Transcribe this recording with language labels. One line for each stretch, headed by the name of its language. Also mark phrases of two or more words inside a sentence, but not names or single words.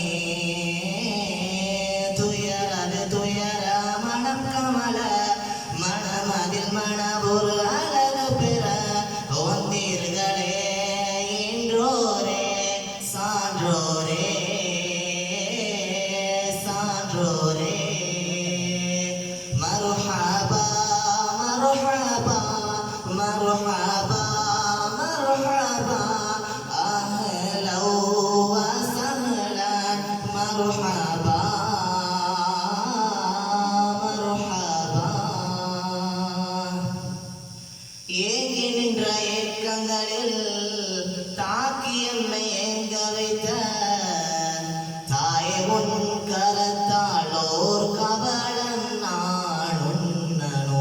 Tamil: துயரது துயர மனம் கமல மனமதில் மனபொரு அழகு பெற வந்தீர்களே இன்றோரே சான்றோரே சான்றோரே
Arabic: مرحبا مرحبا مرحبا مرحبا أهلا وسهلا مرحبا مرحبا
Tamil: ஏங்கி நின்ற ஏக்கங்களில் தாக்கி எம்மை ஏங்க வைத்த தாயே உன் கரத்தால் ஓர் கபலம் நான் உண்ணனோ